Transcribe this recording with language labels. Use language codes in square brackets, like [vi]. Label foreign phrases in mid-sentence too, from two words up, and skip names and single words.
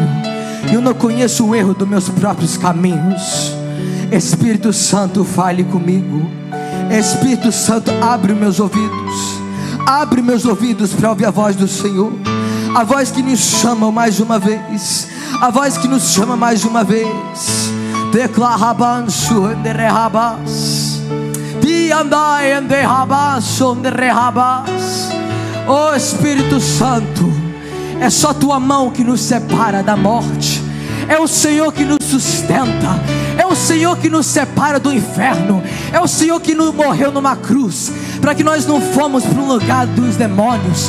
[pt] Eu não conheço o erro dos meus próprios caminhos. Espírito Santo, fale comigo. Espírito Santo, abre meus ouvidos. Abre meus ouvidos para ouvir a voz do Senhor. A voz que nos chama mais uma vez. a voz que nos chama mais uma vez. Declarabansu enderrabas, diandai enderrabas, onderrabas. Oh Espírito Santo, é só tua mão que nos separa da morte. É o Senhor que nos sustenta. É o Senhor que nos separa do inferno. É o Senhor que nos morreu numa cruz para que nós não fomos para um lugar dos demônios.